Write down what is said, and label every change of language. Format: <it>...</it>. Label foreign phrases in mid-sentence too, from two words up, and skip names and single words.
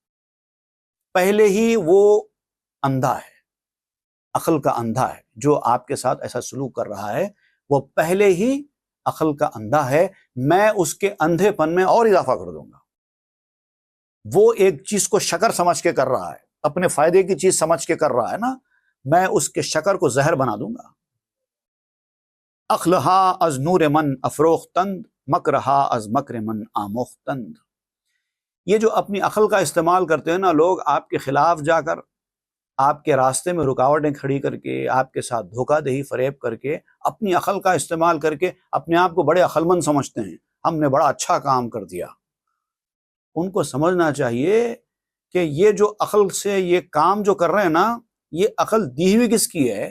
<ur>پہلے ہی وہ اندھا ہے، عقل کا اندھا ہے، جو آپ کے ساتھ ایسا سلوک کر رہا ہے وہ پہلے ہی عقل کا اندھا ہے، میں اس کے اندھے پن میں اور اضافہ کر دوں گا۔ وہ ایک چیز کو شکر سمجھ کے کر رہا ہے، اپنے فائدے کی چیز سمجھ کے کر رہا ہے نا، میں اس کے شکر کو زہر بنا دوں گا۔</ur> <fa>اخلہا از نور من افروختند، مکرہا از مکر من آموختند۔</fa> <ur>یہ جو اپنی عقل کا استعمال کرتے ہیں نا لوگ، آپ کے خلاف جا کر، آپ کے راستے میں رکاوٹیں کھڑی کر کے، آپ کے ساتھ دھوکہ دہی فریب کر کے، اپنی عقل کا استعمال کر کے اپنے آپ کو بڑے عقل مند سمجھتے ہیں، ہم نے بڑا اچھا کام کر دیا۔ ان کو سمجھنا چاہیے کہ یہ جو عقل سے یہ کام جو کر رہے ہیں نا، یہ عقل دی ہوئی کس کی ہے؟</ur>